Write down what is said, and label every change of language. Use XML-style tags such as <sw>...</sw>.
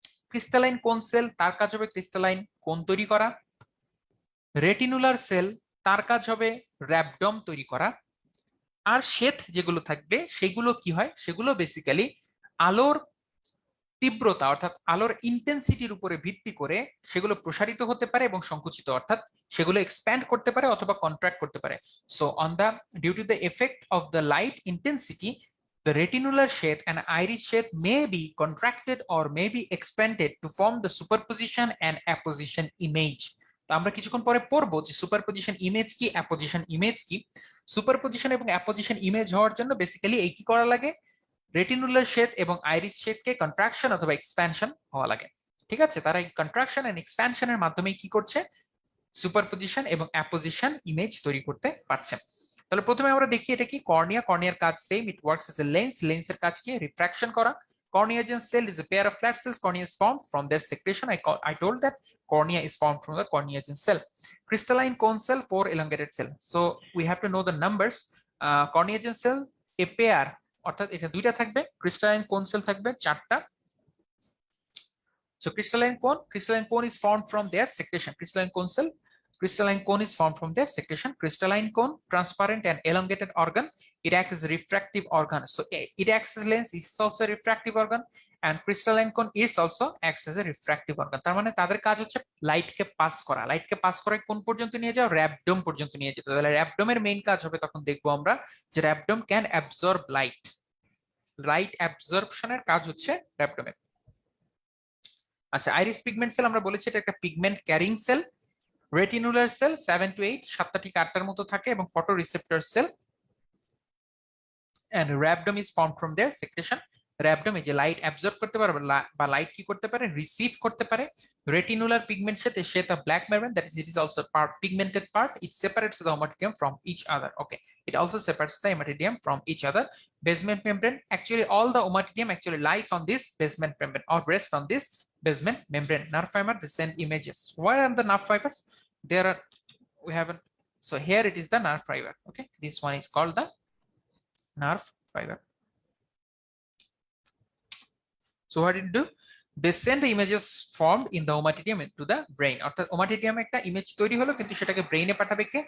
<bn>Crystalline কোন sell, তার কাজ হবে ক্রিস্টালাইন কোন তৈরি করা। রেটিনুলার সেল, তার কাজ হবে র্যাবডম তৈরি করা। আর শ্বেত যেগুলো থাকবে সেগুলো কি হয়? সেগুলো বেসিক্যালি আলোর তীব্রতা অর্থাৎ আলোর ইন্টেন্সিটির উপরে ভিত্তি করে সেগুলো প্রসারিত হতে পারে এবং সংকুচিত, অর্থাৎ সেগুলো এক্সপ্যান্ড করতে পারে অথবা কন্ট্রাক্ট করতে পারে।</bn> <en>So on the due to the effect of the light intensity, the retinular sheath and iris sheath may be contracted or may be expanded to form the superposition and apposition image.</en> <bn>তো আমরা কিছুক্ষণ পরে পড়বো যে superposition image কি, apposition image কি। Superposition এবং apposition image হওয়ার জন্য বেসিক্যালি এই কি করা লাগে? রেটিনুলার শেড এবং আইরিস শেডকে কন্ট্রাকশন অথবা এক্সপ্যানশন হওয়া লাগে। ঠিক আছে, তারা এই কন্ট্রাকশন এন্ড এক্সপ্যানশনের মাধ্যমে কি করছে? সুপারপজিশন এবং অ্যাপোজিশন ইমেজ তৈরি করতে পারছে। তাহলে প্রথমে আমরা দেখি এটা কি? কর্নিয়া, কর্নিয়ার কাজ same,</bn> <en>it works as a lens,</en> <bn>লেন্সের কাজ কি? রিফ্রাকশন করা।</bn> <en>Corneagen cell is a pair of flat cells. Cornea is formed from their secretion. I told that cornea is formed from the corneagen cell. Crystalline cone cell, 4 elongated cell. So we have to know the numbers. Corneagen cell a pair,</en> <bn>অর্থাৎ এটা দুইটা থাকবে। Crystalline কোন sell থাকবে 4টা।</bn> <en>So crystalline cone is formed from their secretion. Crystalline cone is formed from their secretion. Crystalline cone, transparent and elongated organ. It acts as a refractive organ. So it acts as lens, is also a refractive organ, and crystalline cone is also acts as a refractive organ.</en> <bn>তার মানে তাদের কাজ হচ্ছে লাইটকে pass করা। লাইটকে pass করে কোন পর্যন্ত নিয়ে যাও? র্যাবডোম পর্যন্ত নিয়ে যেতে। তাহলে র্যাবডোমের মেইন কাজ হবে, তখন দেখবো আমরা যে</bn> <en>Rhabdom can absorb light.</en> <bn>লাইট অ্যাবজর্পশনের কাজ হচ্ছে র্যাবডোমের। আচ্ছা, আইরিস পিগমেন্ট সেল আমরা বলেছি এটা একটা pigment carrying sell. রেটিনুলার sell 7 to 8, 7টা থেকে 8টার মতো থাকে, এবং photo receptor sell</bn> <en>and rhabdom is formed from their secretion. Rhabdom is light absorb</en> <bn>করতে পারে বা লাইট কি করতে পারে, রিসিভ করতে পারে। রেটিনুলার পিগমেন্ট সাথে</bn> <en>a black membrane, that is it is also part pigmented part. It separates the ommatidium from each other. Okay, it also separates the ommatidium from each other. Basement membrane, actually all the ommatidium actually lies on this basement membrane or rest on this basement membrane. Nerve fiber, they send images. Where are the nerve fibers? There are, we have so here it is the nerve fiber. Okay, this one is called the nerve fiber. So what did it do? They send the images formed in the ommatidium into the brain.</en> <bn>অর্থাৎ ommatidium একটা image তৈরি হলো, কিন্তু সেটাকে ব্রেইনে পাঠাবে কে?</bn>